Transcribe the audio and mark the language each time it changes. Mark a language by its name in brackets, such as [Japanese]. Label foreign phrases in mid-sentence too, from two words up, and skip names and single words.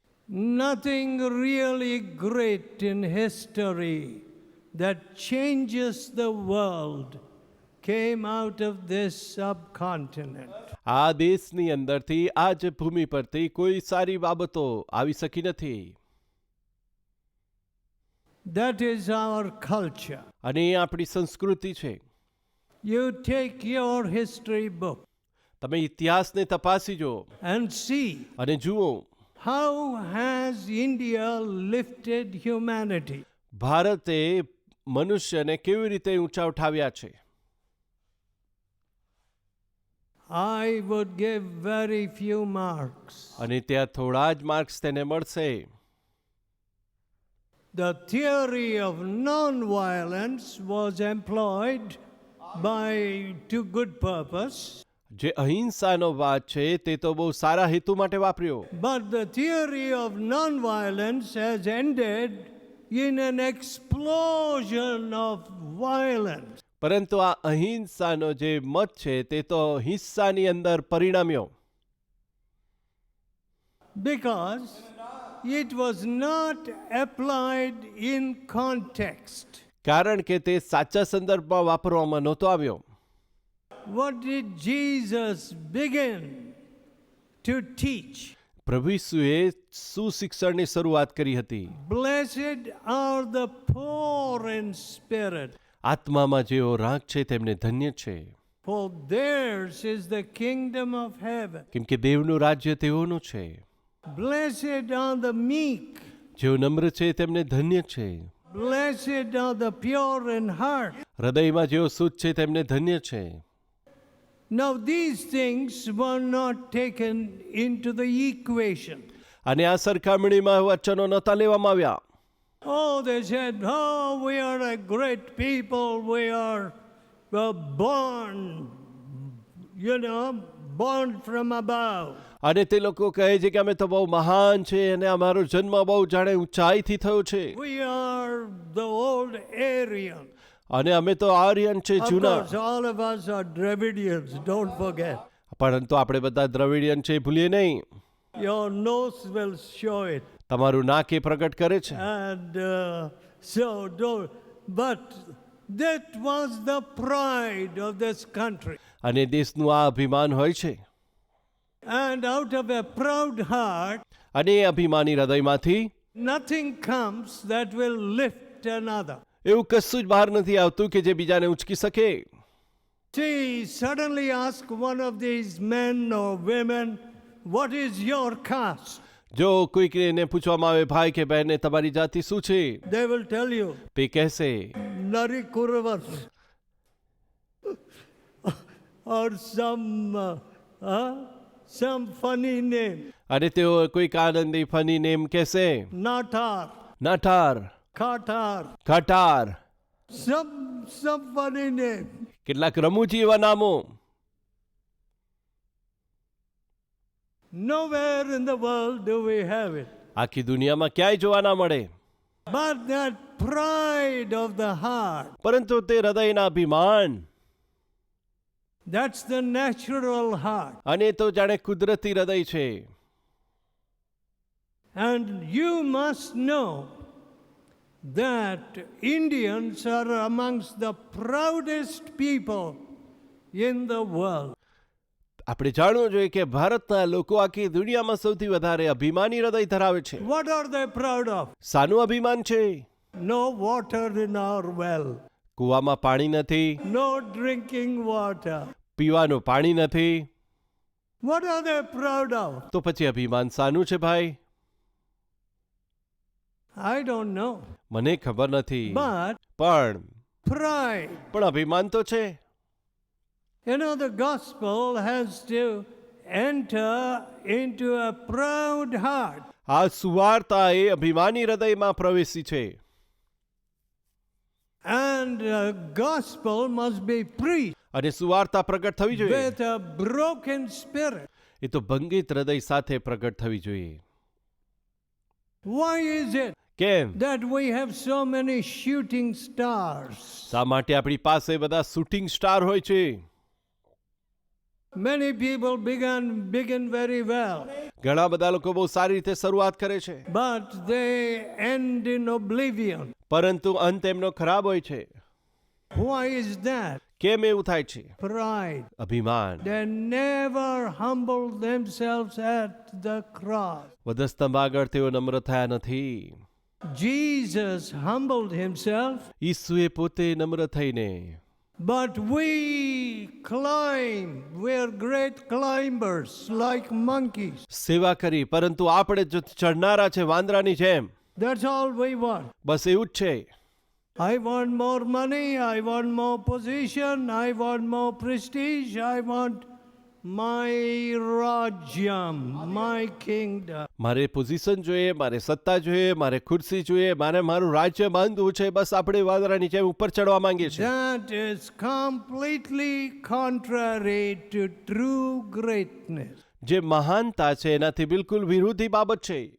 [English] Nothing really great in history that changes the world came out of this subcontinent. [Gujarati] આ દેશની અંદરથી આ જ ભૂમિ પરથી કોઈ સારી બાબતો આવી શકી નથી. [English] That is our culture. [Gujarati] અને એ આપણી સંસ્કૃતિ છે. [English] You take your history book [Gujarati] તમે ઇતિહાસને તપાસી જુઓ [English] and see [Gujarati] અને જુઓ [English] how has India lifted humanity. [Gujarati] ભારતે મનુષ્યને કેવી રીતે ઊંચા ઉઠાવ્યા છે. [English] I would give very few marks. [Gujarati] અને ત્યાં થોડા જ માર્ક્સ તેને મળશે. [English] The theory of non-violence was employed to good purpose. [Gujarati] જે અહિંસાનો વાત છે તે તો બહુ સારા હેતુ માટે વાપર્યો. [English] But the theory of non-violence has ended in an explosion of violence. [Gujarati] પરંતુ આ અહિંસાનો જે મત છે તે તો હિંસાની અંદર પરિણમ્યો. [English] Because it was not applied in context. [Gujarati] કારણ કે તે સાચા સંદર્ભમાં વાપરવામાં નહોતો આવ્યો. [English] What did Jesus begin to teach? [Gujarati] પ્રભુ ઈસુએ સુશિક્ષણની શરૂઆત કરી હતી. [English] Blessed are the poor in spirit, [Gujarati] આત્મામાં જેઓ રાગ છે તેમને ધન્ય છે, [English] for theirs is the kingdom of heaven. [Gujarati] કેમ કે દેવનું રાજ્ય તેઓનું છે. [English] Blessed are the meek, [Gujarati] જેઓ નમ્ર છે તેમને ધન્ય છે. [English] blessed are the pure in heart. [Gujarati] હૃદયમાં જેઓ શુદ્ધ છે તેમને ધન્ય છે. [English] Now these things were not taken into the equation. [Gujarati] અને આ સરખામણીમાં વચનો નહોતા લેવામાં આવ્યા. [English] Oh, they said, oh, we are a great people. We are born, born from above. [Gujarati] અને તે લોકો કહે છે કે અમે તો બહુ મહાન છે અને અમારો જન્મ બહુ જાણે ઊંચાઈથી થયો છે. [English] We are the old Aryan. [Gujarati] અને અમે તો આર્યન છે, [English] Of [Gujarati] જૂના. [English] course, all of us are Dravidians, don't forget. [Gujarati] પરંતુ આપણે બધા દ્રવિડિયન છે, ભૂલીએ નહીં. [English] Your nose will show it. [Gujarati] તમારું નાક એ પ્રગટ કરે છે. [English] And so, don't, but that was the pride of this country. [Gujarati] અને દેશનું આ અભિમાન હોય છે. [English] And out of a proud heart, [Gujarati] અને એ અભિમાની હૃદયમાંથી [English] nothing comes that will lift another. [Gujarati] એવું કશું જ બહાર નથી આવતું કે જે બીજાને ઉંચકી શકે. [English] See, suddenly ask one of these men or women, what is your caste? [Gujarati] જો કોઈકને પૂછવામાં આવે ભાઈ કે બહેને તમારી જાતિ શું છે, [English] They will tell you, [Gujarati] તે કહેશે [English] Nari Kurvar. Or some funny name. [Gujarati] અને તેઓ કોઈક આનંદી [English] funny name [Gujarati] કહેશે. [English] Natar, [Gujarati] નાઠાર, [English] Katar, [Gujarati] ખટાર, [English] some funny name. [Gujarati] કેટલાક રમૂજી એવા નામો. [English] Nowhere in the world do we have it. [Gujarati] આખી દુનિયામાં ક્યાંય જોવા ના મળે. [English] But that pride of the heart, [Gujarati] પરંતુ તે હૃદયના અભિમાન, [English] that's the natural heart. [Gujarati] અને તો જાણે કુદરતી હૃદય છે. [English] And you must know that Indians are amongst the proudest people in the world. [Gujarati] આપણે જાણવું જોઈએ કે ભારતના લોકો આખી દુનિયામાં સૌથી વધારે અભિમાની હૃદય ધરાવે છે. [English] What are they proud of? [Gujarati] શાનું અભિમાન છે? [English] No water in our well. [Gujarati] કૂવામાં પાણી નથી, [English] No drinking water. [Gujarati] પીવાનું પાણી નથી. [English] What are they proud of? [Gujarati] તો પછી અભિમાન શાનું છે ભાઈ? [English] I don't know. [Gujarati] મને ખબર નથી. [English] But [Gujarati] પણ અભિમાન તો છે. [English] You know, the gospel has to enter into a proud heart. [Gujarati] આ સુવાર્તા એ અભિમાની હૃદયમાં પ્રવેશી છે. [English] And the gospel must be preached [Gujarati] અને સુવાર્તા પ્રગટ થવી જોઈએ. [English] with a broken spirit. [Gujarati] એ તો ભંગિત હૃદય સાથે પ્રગટ થવી જોઈએ. [English] Why is it [Gujarati] કેમ? [English] that we have so many shooting stars? [Gujarati] શા માટે આપણી પાસે બધા [English] shooting star [Gujarati] હોય છે? [English] Many people begin very well, [Gujarati] ઘણા બધા લોકો બહુ સારી રીતે શરૂઆત કરે છે, [English] but they end in oblivion. [Gujarati] પરંતુ અંત એમનો ખરાબ હોય છે. [English] Why is that? [Gujarati] કેમ એવું થાય છે? [English] Pride. [Gujarati] અભિમાન. [English] They never humble themselves at the cross. [Gujarati] વધસ્તંભ આગળ તેઓ નમ્ર થયા નથી. [English] Jesus humbled himself, [Gujarati] ઈસુએ પોતે નમ્ર થઈને, [English] but we climb. We're great climbers like monkeys. [Gujarati] સેવા કરી, પરંતુ આપણે જો ચડનારા છે વાંદરાની જેમ. [English] That's all we want. [Gujarati] બસ એવું જ છે. [English] I want more money, I want more position, I want more prestige, I want my rajyam, my kingdom. [Gujarati] મારે પોઝિશન જોઈએ, મારે સત્તા જોઈએ, મારે ખુરશી જોઈએ, મારે મારું રાજ્ય બાંધવું છે. બસ આપણે વાંદરાની જેમ ઉપર ચડવા માંગીએ છીએ. [English] That is completely contrary to true greatness. [Gujarati] જે મહાનતા છે એનાથી બિલકુલ વિરોધી બાબત છે.